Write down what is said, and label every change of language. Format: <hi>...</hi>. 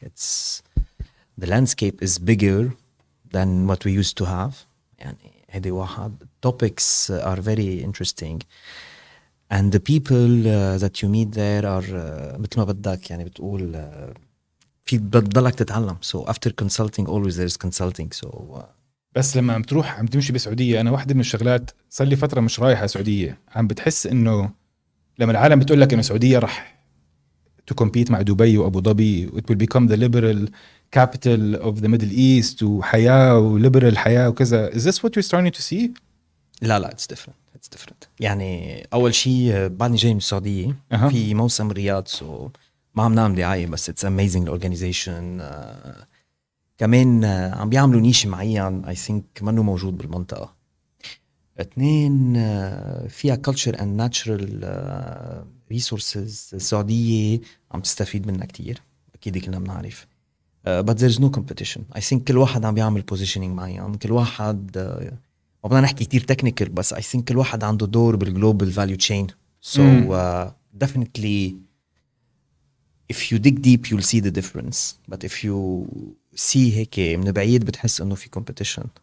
<en>It's the landscape is bigger than what we used to have.</en> <ar>يعني هذه واحد.</ar> <en>Topics are very interesting and the people that you meet there are</en> <ar>مثل ما بدك يعني بتقول في بتضلك تتعلم.</ar> <en>So after consulting always there is consulting. So</en> <ar>بس لما عم تروح عم تمشي بسعودية، أنا واحدة من الشغلات صار لي فترة مش رايحة سعودية، عم بتحس إنه لما العالم بتقول لك إنه سعودية رح</ar> <en>to compete</en> <ar>مع دبي وأبو ظبي.</ar> <en>It will become the liberal capital of the Middle East</en> <ar>وحياة وليبرال حياة وكذا.</ar> <en>Is this what you're starting to see? لا it's different.</en> <ar>يعني أول شيء بعدني جاي من السعودية في موسم الرياض ما عم نعمل دعاية بس</ar> <en>it's amazing organization.</en> <ar>كمان عم بيعملوا نيش معين</ar> <en>I think</en> <ar>منه موجود بالمنطقة.</ar> <en>2 فيها culture and natural resources.</en> <ar>السعودية عم تستفيد منها كتير أكيد كلنا بنعرف.</ar> <en>But there's no competition. I think</en> <ar>كل واحد عم بيعمل positioning معين. كل واحد ما بدنا نحكي كتير technical بس I think كل واحد عنده دور بالglobal value chain.</ar> <en>So definitely if you dig deep you'll see the difference. But if you see</en> <ar>هيك من بعيد بتحس إنه في competition.</ar>